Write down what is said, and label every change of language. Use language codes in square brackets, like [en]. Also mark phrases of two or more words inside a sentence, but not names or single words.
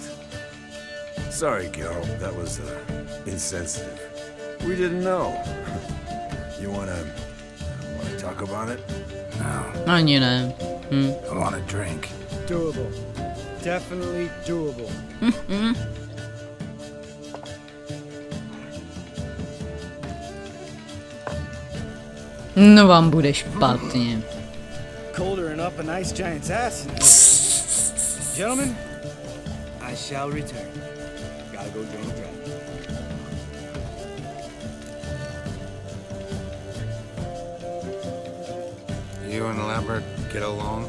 [en] Sorry, Geralt, that was, insensitive. We didn't know. You wanna talk about it? No, [cs] Ani ne. [en] I want a drink. Doable. Definitely doable. [cs] No vám bude špatně. [en] Colder and up a nice giant's ass. Gentlemen, I shall return. Gotta go drain the dragon. You and Lambert get along?